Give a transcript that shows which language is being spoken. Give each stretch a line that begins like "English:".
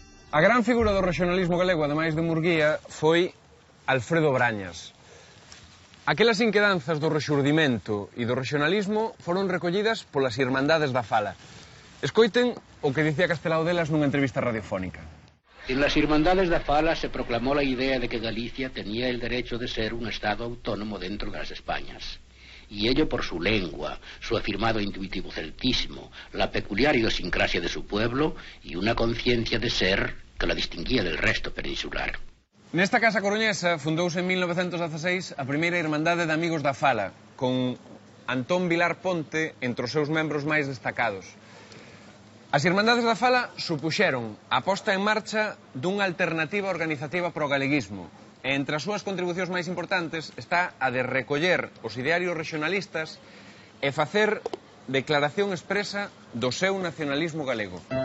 Galician: A gran figura do rexionalismo galego, ademais de Murguía, foi Alfredo Brañas. Aquelas inquedanzas do rexurdimento e do rexionalismo foron recollidas polas Irmandades da Fala. Escoiten o que dicía Castelao delas nunha entrevista radiofónica.
Spanish: En las Irmandades da Fala se proclamó la idea de que Galicia tenía el derecho de ser un estado autónomo dentro de las Españas. Y ello por su lengua, su afirmado intuitivo celtismo, la peculiar idiosincrasia de su pueblo y una conciencia de ser que la distinguía del resto peninsular.
Galician: Nesta casa coruñesa fundouse en 1916 a primeira Irmandade de Amigos da Fala, con Antón Vilar Ponte entre os seus membros máis destacados. As Irmandades da Fala supuxeron a posta en marcha dunha alternativa organizativa pro galeguismo, e entre as súas contribucións máis importantes está a de recoller os idearios regionalistas e facer declaración expresa do seu nacionalismo galego.